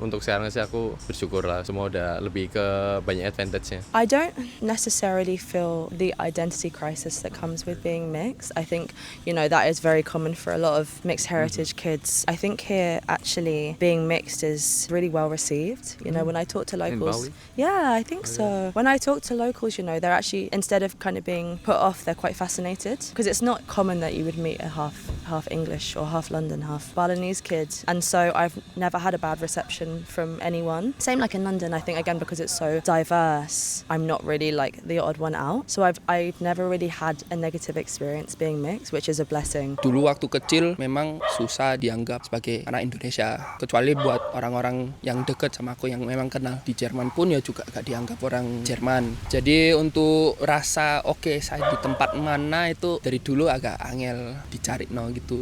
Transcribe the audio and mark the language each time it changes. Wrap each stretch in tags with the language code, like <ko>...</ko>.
<id>Untuk sekarang sih aku bersyukur lah, semua udah lebih ke banyak advantage-nya.</id> <en>I don't necessarily feel the identity crisis that comes with being mixed. I think, that is very common for a lot of mixed heritage kids. I think here, actually, being mixed is really well received. When I talk to locals. Yeah, I think so. When I talk to locals, they're actually, instead of kind of being put off, they're quite fascinated. Because it's not common that you would meet a half English or half London, half Balinese kid. And so I've never had a bad reception from anyone. Same like in London, I think, again, because it's so diverse, I'm not really like the odd one out. So I've never really had a negative experience being mixed, which is a blessing.</en> <id>Dulu waktu kecil memang susah dianggap sebagai anak Indonesia. Kecuali buat orang-orang yang deket sama aku yang memang kenal di Jerman pun ya juga gak dianggap orang Jerman. Jadi untuk rasa saya di tempat mana itu dari dulu agak angel dicari gitu.</id>